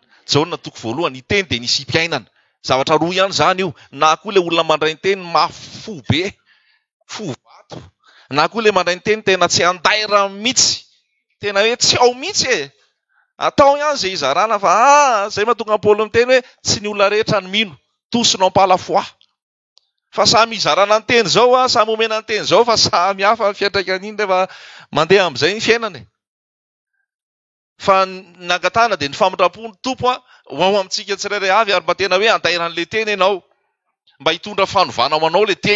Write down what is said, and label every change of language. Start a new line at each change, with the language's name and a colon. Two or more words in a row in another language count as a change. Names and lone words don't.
Malagasy: Jaona toko voalohany, ny teny dia nisy-piainana. Zavatra roa ihany zany io. Na koa le olona mandray ny teny mafo be, fo vato. Na koa le mandray ny teny tena tsy andaira mihitsy. Tena hoe tsy ao mihitsy e. Atao ihany izay izarana fa izay mahatonga Paoly miteny hoe tsy ny olona rehetra ny mino,
French: tous n'ont pas la foi.
Malagasy: Fa samy izarana ny teny zao, samy omena ny teny zao, fa samy hafa ny fiantraikan'iny rehefa mandeha amin'izay ny fiainana. Fa nangatana dia ny famindrapon'ny Tompo ho ao amintsika tsirairay avy, ary mba tena hoe andairan'le teny ianao, mba hitondra fanovana ho anao le teny.